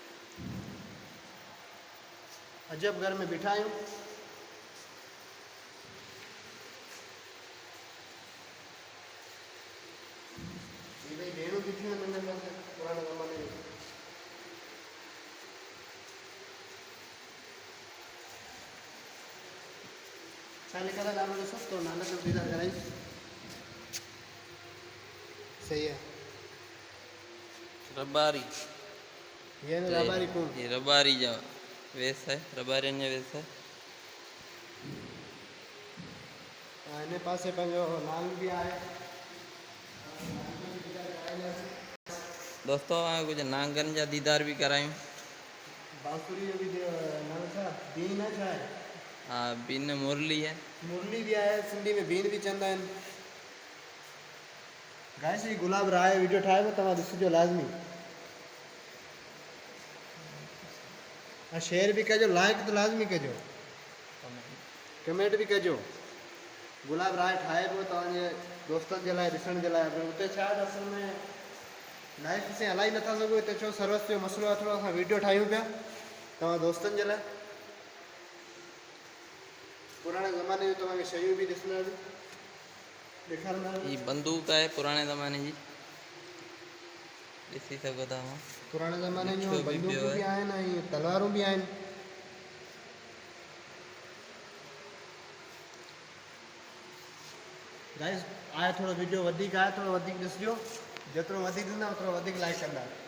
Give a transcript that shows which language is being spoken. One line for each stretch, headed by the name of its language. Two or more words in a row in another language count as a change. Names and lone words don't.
Sindhi: अजब घर में बीठा आहियूं ये भई भेणूं ॾिठियूं आहिनि हिन पासे पुराणे ज़माने जूं छा लिखियल आहे नालो ॾिसो तो नाले ते दीदार कराई
Urdu: صحیح ہے
Sindhi: रबारी
Urdu: یہ رباری کون
Sindhi: ये रबारी जा वेस है रबारियुनि जो वेस है हिन पासे पंहिंजो नाल बि आहे दोस्तों कुछ नांगन जा दीदार भी करायूं बांसुरी जो भी नालो छा बीन आहे छा आहे हाँ बिन मुरली है मुरली भी आहे सिंधी में बीन भी चवंदा आहिनि गाइस ही गुलाब राय वीडियो ठाहे तव्हां ॾिसिजो लाज़मी ऐं शेयर भी कजो लाइक तो लाज़मी कजो कमेंट भी कजो गुलाब राय ठाहे पियो तव्हांजे दोस्तनि जे लाइ ॾिसण जे लाइ पर हुते छा आहे असल में लाइफ से हलाई नथा सघो हिते छो सर्विस जो मसइलो आहे थोरो असां वीडियो ठाहियूं पिया तव्हां दोस्तनि जे लाइ पुराणे ज़माने जूं तव्हांखे शयूं बि ॾिसंदासीं ॾेखारींदासीं
Urdu: یہ بندوق ہے پرانے زمانے
Sindhi: जी ॾिसी सघो था तव्हां पुराणे ज़माने जूं लिखियो बि पियो बंदूकूं बि आहे। आहिनि ऐं तलवारूं बि आहिनि गाइस आहे थोरो वीडियो वधीक आहे थोरो वधीक ॾिसिजो जेतिरो वधीक ॾींदा ओतिरो वधीक लाइक कंदा